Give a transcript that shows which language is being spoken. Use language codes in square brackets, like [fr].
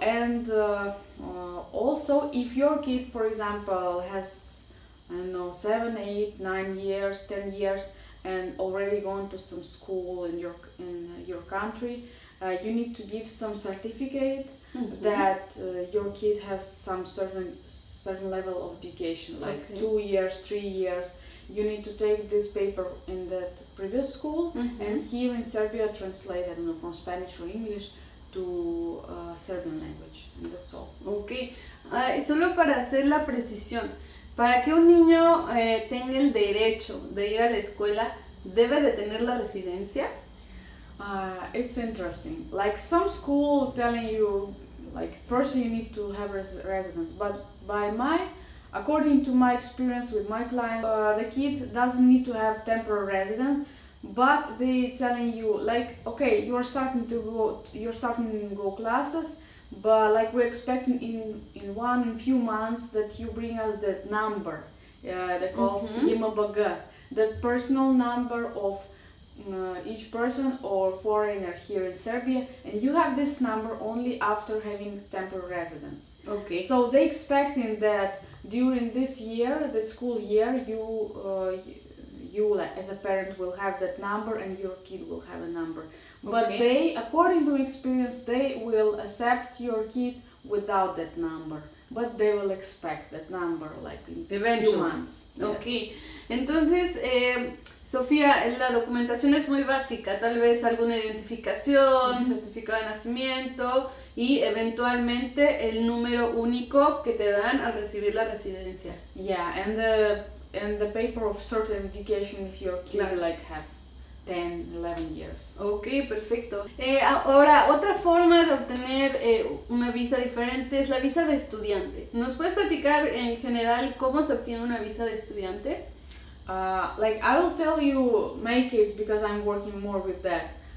[en] And also, if your kid, for example, has 7, 8, 9 years, 10 years, and already gone to some school in your country, you need to give some certificate that your kid has some certain level of education, like 2 years, 3 years. You need to take this paper in that previous school, and here in Serbia translate, I don't know, from Spanish or English to Serbian language, and that's all. [es] Ok, solo para hacer la precisión, para que un niño tenga el derecho de ir a la escuela, ¿debe de tener la residencia? [en] It's interesting. Like some school telling you, like first you need to have residence, but according to my experience with my client, the kid doesn't need to have temporary residence, but they telling you like, okay, you're starting to go classes, but like we're expecting in few months that you bring us that number, they call YMBG, that personal number of each person or foreigner here in Serbia, and you have this number only after having temporary residence. Okay. So they expecting that during this year, the school year, you as a parent will have that number and your kid will have a number. But they, according to experience, they will accept your kid without that number. But they will expect that number like in few months. [es] Ok, entonces Sofía, la documentación es muy básica, tal vez alguna identificación, certificado de nacimiento y eventualmente el número único que te dan al recibir la residencia. [en] Yeah, and the paper of certain education if your kid like have 10, 11 years. [es] Ok, perfecto. Ahora, otra forma de obtener una visa diferente es la visa de estudiante. ¿Nos puedes platicar en general cómo se obtiene una visa de estudiante? [en] Like I will tell you my case because I'm working more with that.